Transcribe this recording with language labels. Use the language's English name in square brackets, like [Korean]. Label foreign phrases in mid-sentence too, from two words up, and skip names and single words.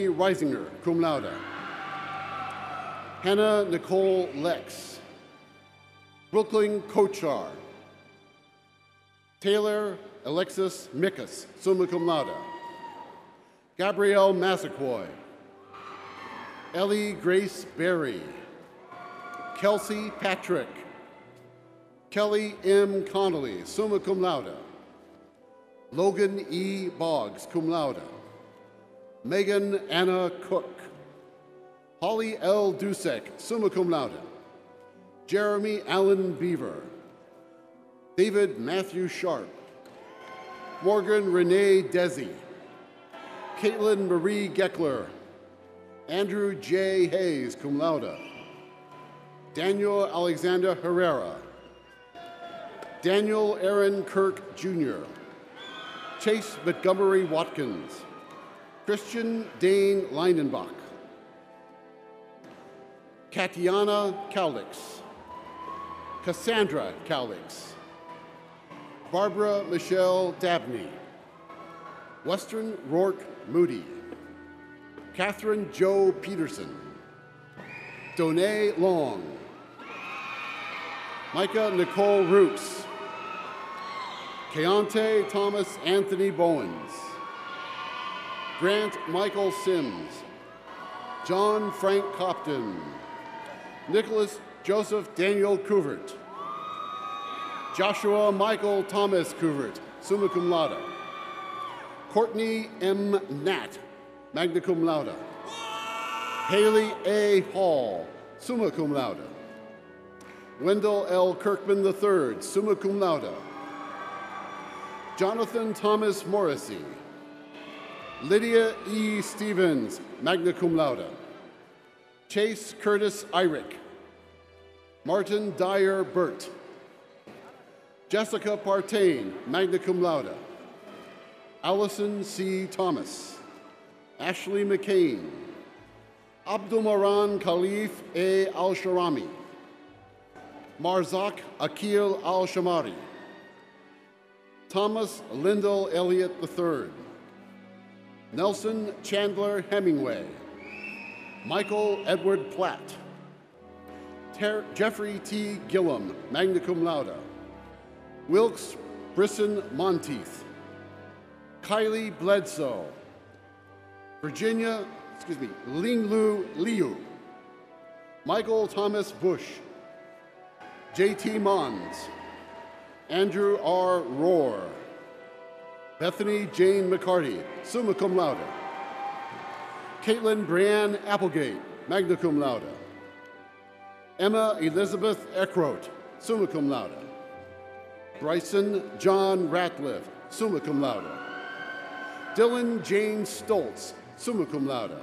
[English] Reisinger, [Latin] cum laude, [English] Hannah Nicole Lex, Brooklyn Kochar, Taylor Alexis Mickus, [Latin] summa cum laude, [English] Gabrielle Massaquoi, Ellie Grace Berry, Kelsey Patrick, Kelly M. Connolly, [Latin] summa cum laude, Logan E. Boggs, cum laude, [English] Megan Anna Cook, Holly L. [Latin] Dusek, summa cum laude, [English] Jeremy Allen Beaver, David Matthew Sharp, Morgan Renee Desi, Caitlin Marie Geckler, Andrew J. Hayes, [Latin] cum laude, [English] Daniel Alexander Herrera, Daniel Aaron Kirk Jr., Chase Montgomery Watkins, Christian Dane Leinenbach, Katiana Cowlix, Cassandra Cowlix, Barbara Michelle Dabney. Western Rourke Moody. Catherine Jo Peterson. Donae Long. Micah Nicole Roots. Keontae Thomas Anthony Bowens. Grant Michael Sims. John Frank Copton. Nicholas Joseph Daniel Couvert. Joshua Michael Thomas Couvert, [Latin] summa cum laude. [English] Courtney M. Nat, [Latin] magna cum laude. [English] Haley A. Hall, [Latin] summa cum laude. [English] Wendell L. Kirkman III, summa cum laude. Jonathan Thomas Morrissey. Lydia E. Stevens, [Latin] magna cum laude. [English] Chase Curtis Irick. Martin Dyer Burt. Jessica Partain, [Latin] magna cum laude. [English] Allison C. Thomas. Ashley McCain. Abdulmaran Khalif A. Al-Sharami. Marzak Akil Al-Shamari. Thomas Lyndall Elliott III. Nelson Chandler Hemingway. Michael Edward Platt. Jeffrey T. [Latin] Gillum, magna cum laude. [English] Wilkes Brisson Monteith. Kylie Bledsoe. Linglu Liu. Michael Thomas Bush. J.T. Mons. Andrew R. Rohr. Bethany Jane McCarty, [Latin] summa cum laude. [English] Caitlin Brianne Applegate, [Latin] magna cum laude. [English] Emma Elizabeth Eckroat, [Latin] summa cum laude. [English] Bryson John Ratliff, [Latin] summa cum laude. [English] Dylan James Stoltz, [Latin] summa cum laude.